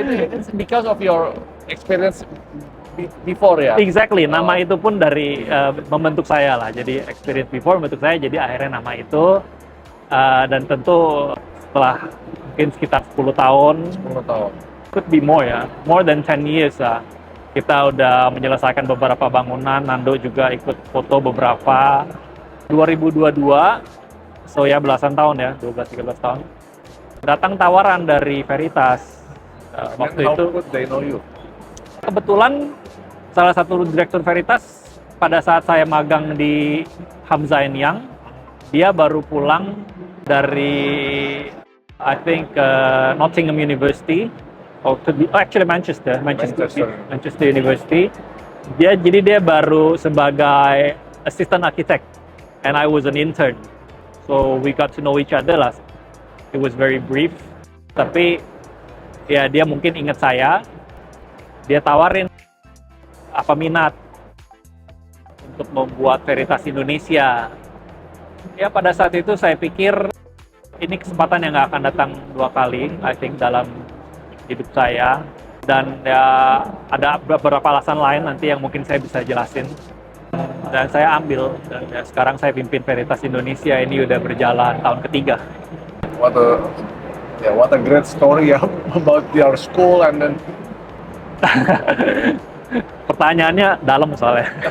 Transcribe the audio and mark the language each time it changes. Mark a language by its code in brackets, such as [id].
[en] It's because of your experience before ya. [id] Exactly, nama itu pun dari membentuk saya lah. Jadi [en] experience before [id] membentuk saya, jadi akhirnya nama itu dan tentu setelah mungkin sekitar 10 tahun, [en] could be more [id] ya, [en] more than 10 years [id] lah. Kita udah menyelesaikan beberapa bangunan, Nando juga ikut foto beberapa. 2022, so ya belasan tahun ya, 12-13 tahun. Datang tawaran dari Veritas. Waktu itu, [en] they know you? [id] kebetulan salah satu direktur Veritas pada saat saya magang di Hamzah Young, dia baru pulang dari, [en] I think, [id] Nottingham University. [en] Actually Manchester University. [id] Jadi dia baru sebagai [en] assistant architect, and I was an intern. So we got to know each other lah. It was very brief, [id] tapi ya dia mungkin ingat saya. Dia tawarin apa minat untuk membuat Veritas Indonesia. Ya pada saat itu saya pikir ini kesempatan yang nggak akan datang 2 kali, [en] I think, [id] dalam hidup saya, dan ya ada beberapa alasan lain nanti yang mungkin saya bisa jelasin, dan saya ambil, dan ya, sekarang saya pimpin Veritas Indonesia ini udah berjalan tahun ketiga. [en] What a great story ya about your school and then. [id] Pertanyaannya dalam soalnya.